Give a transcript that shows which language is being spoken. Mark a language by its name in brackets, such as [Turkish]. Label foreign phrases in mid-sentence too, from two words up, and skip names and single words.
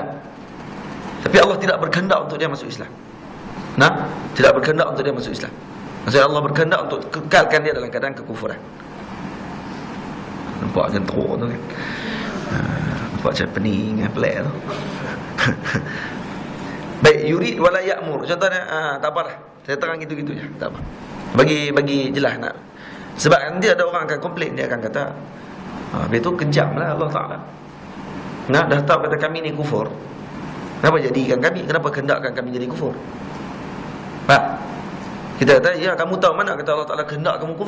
[Malay] Tapi Allah tidak berkehendak untuk dia masuk Islam. Tidak berkehendak untuk dia masuk Islam. Maksudnya Allah berkehendak untuk kekalkan dia dalam keadaan kekufuran. Nampak macam teruk tu kan? Nampak macam pening, pelik tu. Baik, [Arabic] yurid wala ya'mur. [Malay] Contohnya tak apalah, saya terang gitu-gitu je, tak apa. Bagi jelas nak. Sebab nanti ada orang akan komplain, dia akan kata habis tu kejamlah Allah Ta'ala. Dah tahu kata kami ni kufur, kenapa jadikan kami? Kenapa kehendakkan kami jadi kufur? Pak, kita kata, ya kamu tahu mana kata Allah Ta'ala kehendak kamu kufur?